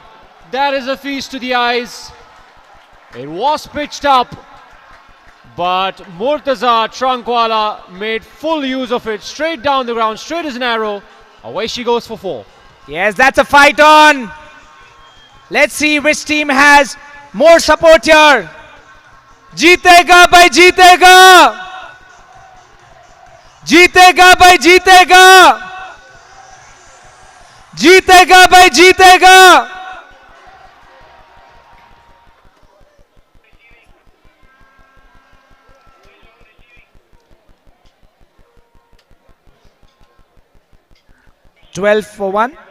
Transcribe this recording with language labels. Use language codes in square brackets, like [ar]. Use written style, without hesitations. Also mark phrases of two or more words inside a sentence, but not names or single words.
[en] That is a feast to the eyes. It was pitched up, but Murtaza Trankwala made full use of it. Straight down the ground, straight as an arrow. Away she goes for 4. Yes, that's a fight on. Let's see which team has more support here. [hi] जीतेगा भाई जीतेगा. जीतेगा भाई जीतेगा. जीतेगा भाई जीतेगा. [en] $12 for 1.